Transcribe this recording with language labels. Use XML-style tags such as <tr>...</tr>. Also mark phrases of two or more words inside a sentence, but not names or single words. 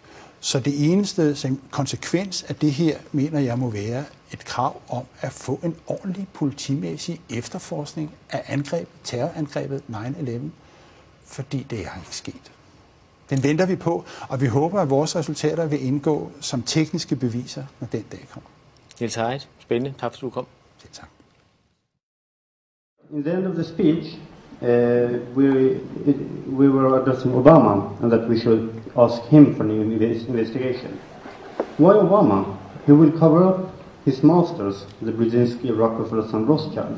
<da>Så det eneste konsekvens af det her, mener jeg, må være et krav om at få en ordentlig politimæssig efterforskning af terrorangrebet 9/11, fordi det er ikke sket. Den venter vi på, og vi håber, at vores resultater vil indgå som tekniske beviser, når den dag kommer. Niels Heidt, spændende. Tak fordi du kom. Selv tak.</da> <en>In the end of the speech, we were addressing Obama and that we should ask him for an investigation. Why Obama? He will cover up his masters, the Brzezinski, Rockefellers and Rothschild.</en>